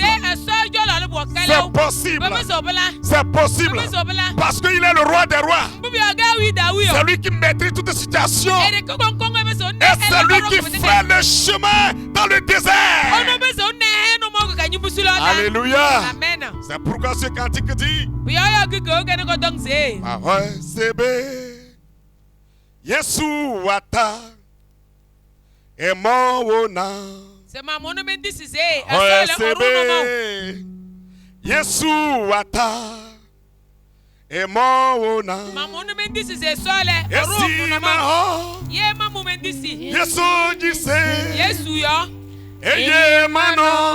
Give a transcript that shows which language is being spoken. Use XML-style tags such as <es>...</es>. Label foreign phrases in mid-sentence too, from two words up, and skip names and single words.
<fr>C'est possible. C'est possible. Parce qu'il est le roi des rois. C'est lui qui maîtrise toutes les situations. Et c'est lui qui fait le chemin dans le désert. Alléluia. C'est pourquoi ce cantique dit Yesu ata Emona Yesu ata Emona Yesu jise Eye mano</fr>